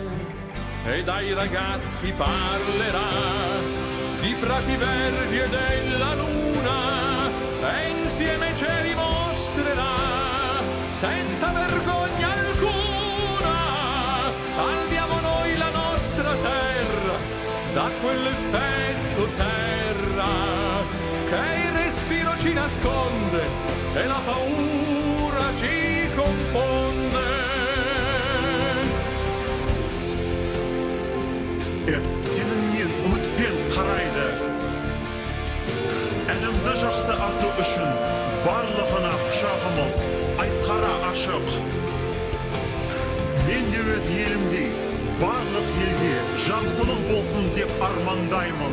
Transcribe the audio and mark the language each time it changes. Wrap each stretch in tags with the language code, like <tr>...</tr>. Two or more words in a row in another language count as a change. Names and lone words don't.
<it>E dai ragazzi parlerà di prati verdi e della luna, e insieme ce li mostrerà senza vergogna alcuna. Salviamo noi la nostra terra da quell'effetto serra che il respiro ci nasconde e la paura ci confonde.</it> <kk>Сеніңнен үмітпен қарайды. Әлемді жақсы арту үшін барлығына құшағымыз айқара ашық. Мен де өз елімдей барлық елде жақсылық болсын деп армандаймын.</kk>